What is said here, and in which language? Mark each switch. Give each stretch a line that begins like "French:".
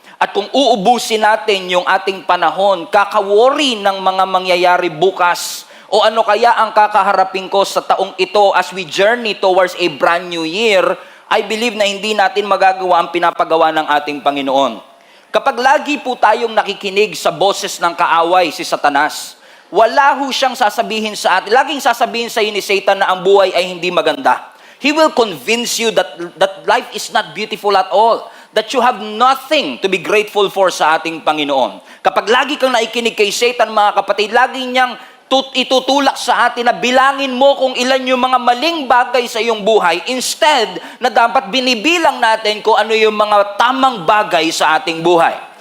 Filipino: At kung uubusin natin yung ating panahon, kaka-worry ng mga mangyayari bukas, o ano kaya ang kakaharapin ko sa taong ito
English: as we journey towards a brand new year, I believe
Filipino: na hindi natin magagawa ang pinapagawa ng ating Panginoon. Kapag lagi po tayong nakikinig sa boses ng kaaway, si Satanas, wala ho siyang sasabihin sa atin. Laging sasabihin sa iyo ni Satan na ang buhay ay hindi maganda.
English: He will convince you that life is not beautiful at all. That you have nothing to be grateful for
Filipino: sa ating Panginoon. Kapag lagi kang naikinig kay Satan, mga kapatid, lagi niyang itutulak sa atin na bilangin mo kung ilan yung mga maling bagay sa iyong buhay, instead na dapat binibilang natin kung ano yung mga tamang bagay sa ating buhay.